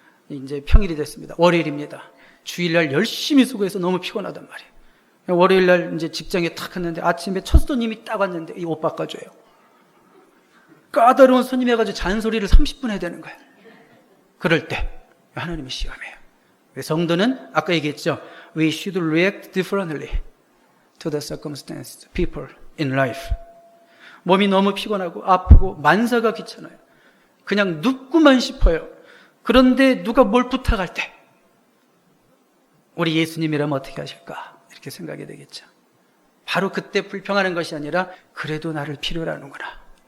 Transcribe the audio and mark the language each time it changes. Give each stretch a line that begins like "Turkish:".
Korean: 이제 평일이 됐습니다. 월요일입니다. 주일날 열심히 수고해서 너무 피곤하단 말이에요. 월요일날 이제 직장에 탁 갔는데 아침에 첫 손님이 딱 왔는데 이 옷 바꿔줘요. 까다로운 손님 해가지고 잔소리를 30분 해야 되는 거예요. 그럴 때 하나님이 시험해요. 성도는 아까 얘기했죠.
English: We should react differently to the circumstances, people in life.
Korean: 몸이 너무 피곤하고 아프고 만사가 귀찮아요. 그냥 눕고만 싶어요. 그런데 누가 뭘 부탁할 때 우리 예수님이라면 어떻게 하실까? 이렇게 생각이 되겠죠. 바로 그때 불평하는 것이 아니라 그래도 나를 필요로 하는구나.